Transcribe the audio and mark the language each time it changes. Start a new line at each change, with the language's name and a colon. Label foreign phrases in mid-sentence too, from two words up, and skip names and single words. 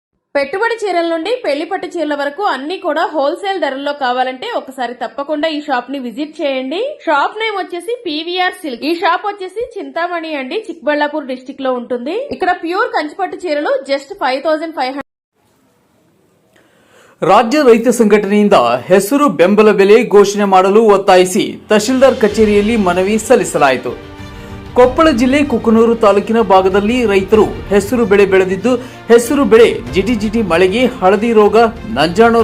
Telugu: పెట్టుబడి చీరల నుండి పెళ్లి పట్టు చీరల వరకు అన్ని కూడా హోల్సేల్ ధరల్లో కావాలంటే ఒకసారి తప్పకుండా ఈ షాప్ ని విజిట్ చేయండి.
English: shop name
Telugu: వచ్చేసి పీవీఆర్ సిల్క్. ఈ షాప్ వచ్చేసి చింతామణి అండి, చిక్బళ్ళాపూర్ డిస్టిక్ లో ఉంటుంది. ఇక్కడ ప్యూర్ కంచిపట్టు చీరలు జస్ట్ 5500.
Kannada: ರಾಜ್ಯ ರೈತ ಸಂಘಟನೆಯಿಂದ ಹೆಸರು ಬೆಂಬಲ ಬೆಲೆ ಘೋಷಣೆ ಮಾಡಲು ಒತ್ತಾಯಿಸಿ ತಹಶೀಲ್ದಾರ್ ಕಚೇರಿಯಲ್ಲಿ ಮನವಿ ಸಲ್ಲಿಸಲಾಯಿತು. ಕೊಪ್ಪಳ ಜಿಲ್ಲೆ ಕುಕನೂರು ತಾಲೂಕಿನ ಭಾಗದಲ್ಲಿ ರೈತರು ಹೆಸರು ಬೆಳೆ ಬೆಳೆದಿದ್ದು, ಹೆಸರು ಬೆಳೆ ಜಿಟಿ ಮಳೆಗೆ ಹಳದಿ ರೋಗ, ನಂಜಾಣು